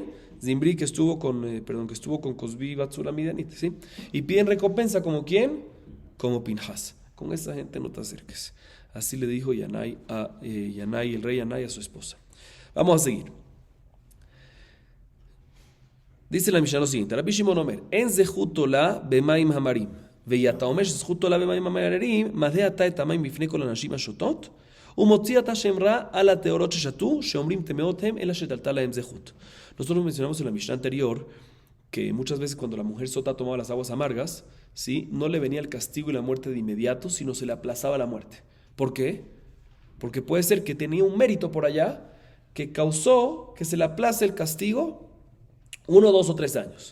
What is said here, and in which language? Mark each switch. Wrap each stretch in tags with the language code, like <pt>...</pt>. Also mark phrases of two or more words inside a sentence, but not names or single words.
<es>Zimbri, que estuvo con Cosbi y Batsura Midianite, ¿sí? Y piden recompensa como ¿quién? Como Pinjas. Con esa gente no te acerques. Así le dijo Yanay, el rey Yanay, a su esposa. Vamos a seguir. Dice la Mishnah lo siguiente:</es> <he>רבי שמעון אומר, אין זכות תולה במים המרים, ואם אתה אומר זכות תולה במים המרים, מדחה אתה את המים בפני כל הנשים השותות, ומוציא אתה שם רע על הטהורות ששתו, שאומרים טמאות הן אלא שתלתה להן זכות.</he> <es>Nosotros mencionamos en la Mishnah anterior que muchas veces cuando la mujer sota tomaba las aguas amargas, ¿sí? No le venía el castigo y la muerte de inmediato, sino se le aplazaba la muerte. ¿Por qué? Porque puede ser que tenía un mérito por allá que causó que se le aplace el castigo 1, 2 o 3 años.</es>